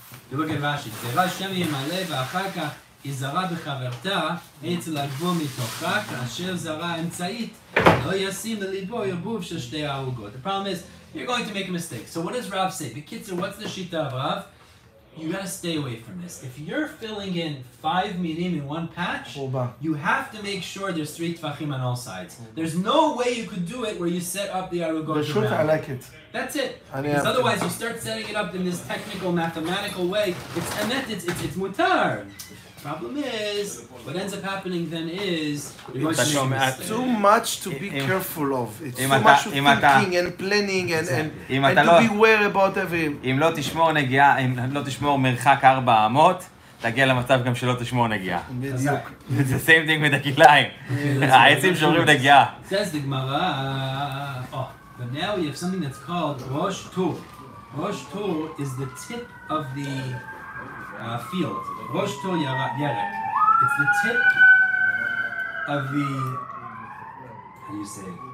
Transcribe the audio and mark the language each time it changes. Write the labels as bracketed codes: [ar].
[en] You look at Rashi, [he] גזירה שם ימלא ואחר כך היא זרה בחברתה, עץ לגבול מתוכה, כאשר זרה אמצעית, לא ישים לליבו ערבוב של 2 הערוגות. [en] The problem is, you're going to make a mistake. So what does Rav say? B'kitzur, what's the shita of Rav? You gotta stay away from this. If you're filling in 5 minim in one patch, you have to make sure there's 3 tvachim on all sides. There's no way you could do it where you set up the arugot around. I like it. That's it. Because otherwise you start setting it up in this technical, mathematical way. It's emet, it's mutar. Problem is, what ends up happening then is you're going to make a mistake. Too much to be careful of. It's too much of thinking and planning and to be aware about everything. [he] אם לא תשמור נגיעה, אם לא תשמור מרחק 4 אמות, תגיע למצב גם שלא תשמור נגיעה. בדיוק. [en] It's the same thing with הכליים. [he] העצים שומרים נגיעה. [en] Says the Gemara. Oh, but now we have something that's called Rosh Tur. Rosh Tur is the tip of the field. Rosh Tur Yerek. It's the tip of the, how do you say?